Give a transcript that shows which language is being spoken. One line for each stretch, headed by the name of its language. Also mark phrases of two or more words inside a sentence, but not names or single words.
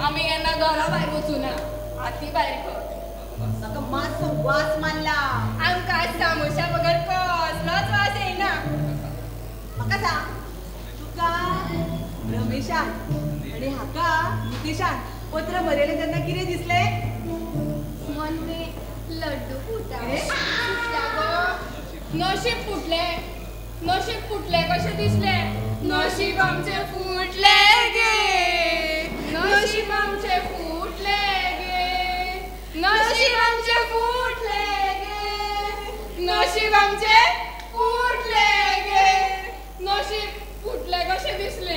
Konkani: आम्ही यांना घरा भायर वचू ना हाती भायर कर म्हाका मातसो वास मारला आमकां सामोसा बगर कसलोच वास येना म्हाका सांग तुका रमेशान आणि हाका नितीशान पत्र बरयलें तेन्ना कितें दिसलें
Hindi: मन में लड्डू फुटा
Konkani: फुटला गो नशीब फुटले कशे दिसले नशीब आमचे फुटले गे नशीब आमचे फुटले गे नशीब आमचे फुटले गे नशीब आमचे फुटले गे नशीब फुटले कशे दिसले